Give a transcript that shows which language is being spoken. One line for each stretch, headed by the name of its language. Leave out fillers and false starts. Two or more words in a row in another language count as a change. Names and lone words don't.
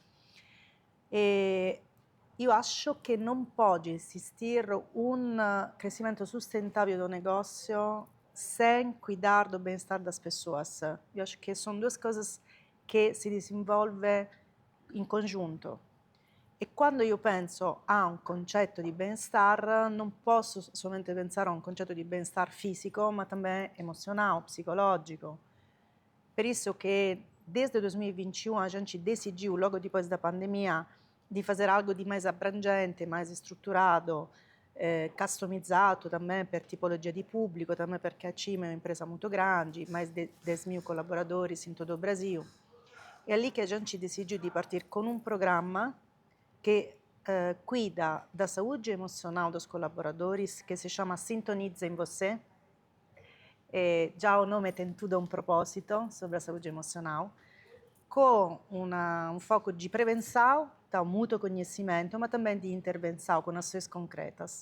Portuguese: E eu acho que não pode existir um crescimento sustentável do negócio sem cuidar do bem-estar das pessoas. Eu acho que são duas coisas que se desenvolvem em conjunto.
Italian: E quando io penso a un concetto di bem-estar, non posso solamente pensare a un concetto di bem-estar fisico, ma
Portuguese: também emocional, psicológico. Per isso que desde 2021 a gente decidiu, logo depois da pandemia, di fazer algo di mais abrangente, mais estrutturado, customizzato também
Italian: per tipologia di pubblico,
Portuguese: também perché a CIM
Italian: è un'impresa molto grande,
Portuguese: mais de 10.000 colaboradores em todo o Brasil. É ali que a gente decidiu de partir com um programa que cuida da saúde emocional dos colaboradores, que se chama Sintoniza em Você. Já o nome tem tudo um propósito sobre a saúde emocional, com um foco de prevenção, então, mútuo conhecimento, mas também de intervenção com ações concretas.